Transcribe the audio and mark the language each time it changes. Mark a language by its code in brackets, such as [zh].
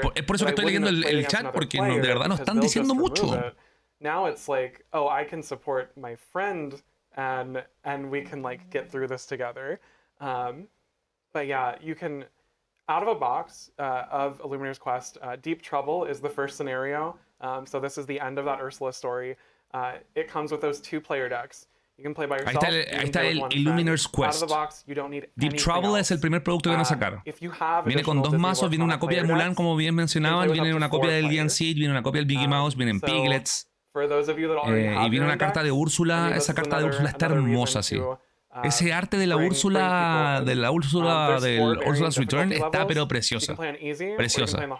[es] Es por eso que estoy leyendo el chat, porque de verdad no están diciendo mucho. [en] Now it's like, oh, I can support my friend and we can like get through this together. But yeah, you can, out of a box of Illuminator's Quest, Deep Trouble is the first scenario. So this is the end of that Ursula story. It comes with those 2-player decks. You can play by yourself. [es] Ahí está el Illuminator's Quest. Deep Trouble es el primer producto que van a sacar. Viene con 2 mazos, viene una copia de Mulan, como bien mencionaban, viene una copia del Lian Seed, viene una copia del Mickey Mouse, vienen Piglets. Y viene una carta de Úrsula. Esa carta de Úrsula está hermosa, sí. Ese arte de la Úrsula, del Úrsula's Return está pero preciosa. Preciosa.